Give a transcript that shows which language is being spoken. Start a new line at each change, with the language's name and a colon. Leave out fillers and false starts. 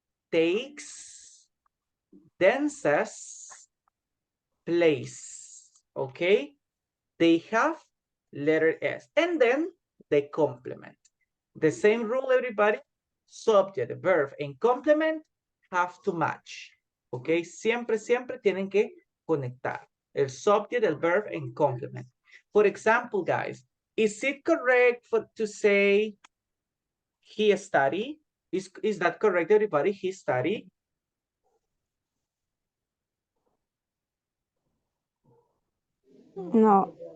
English: Takes, dances, plays. Okay? They have letter S. And then they complement. The same rule, everybody. Subject, verb, and complement have to match. Okay?
Spanish: Siempre tienen que conectar.
English: El subject, el verb, and complement. For example, guys, is it correct to say he studied? Is that correct, everybody? He studied? No.